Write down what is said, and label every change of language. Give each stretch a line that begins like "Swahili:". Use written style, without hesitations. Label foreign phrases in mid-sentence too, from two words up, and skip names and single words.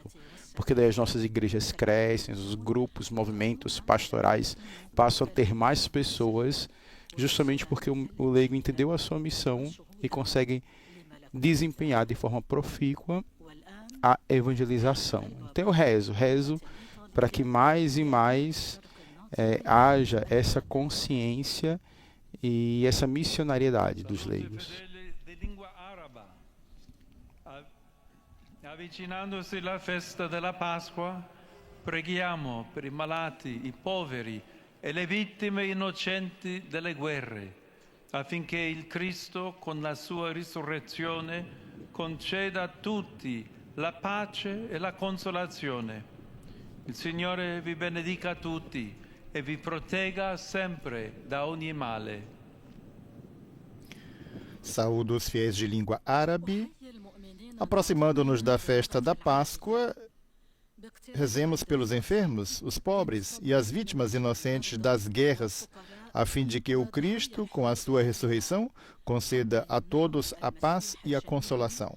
Portuguese: Porque daí as nossas igrejas crescem, os grupos, movimentos pastorais passam a ter mais pessoas, justamente porque o leigo entendeu a sua missão e consegue desempenhar de forma profícua a evangelização. Então eu rezo para que mais e mais haja essa consciência e essa missionariedade dos leigos.
Italian: Avvicinandosi alla festa della Pasqua, preghiamo per i malati, i poveri e le vittime innocenti delle guerre, affinché il Cristo, con la sua risurrezione, conceda a tutti la pace e la consolazione. Il Signore vi benedica tutti e vi protegga sempre da ogni male.
Portuguese: Saúdo os fiéis de língua árabe. Aproximando-nos da festa da Páscoa, rezemos pelos enfermos, os pobres e as vítimas inocentes das guerras, a fim de que o Cristo, com a sua ressurreição, conceda a todos a paz e a consolação.